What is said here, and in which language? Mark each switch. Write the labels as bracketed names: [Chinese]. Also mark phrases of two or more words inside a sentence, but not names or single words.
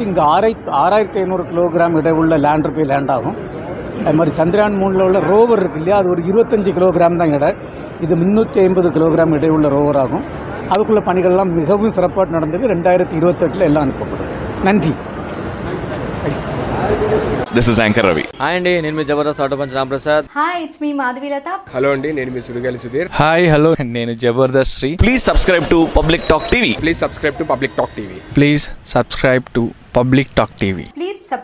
[Tamil] இங்கே 6500 கிலோகிராம் இடை உள்ள லேண்டர் போய் லேண்ட் ஆகும். அது மாதிரி சந்திரயான் 3 உள்ள ரோவர் இருக்கு இல்லையா, அது ஒரு 25 கிலோகிராம் தான் இடை. இது 350 கிலோகிராம் இடை உள்ள ரோவர் ஆகும். அதுக்குள்ள பணிகள்லாம் மிகவும் சிறப்பாக நடந்தது. 2028 எல்லாம் அனுப்பப்படும். நன்றி. [English] This is anchor Ravi. [Telugu] హాయ్ అండి, నేను మీ జబర్దస్త్ ఆటో పంచ్ రాంప్రసాద్. [English] Hi, it's me Madhavilatha. [Telugu] హలో అండి, నేను మీ సుడిగాలి సుధీర్. హాయ్ హలో, నేను జబర్దస్త్ శ్రీ. [English] Please subscribe to Public Talk TV. Please subscribe to Public Talk TV. Please subscribe to Public Talk TV.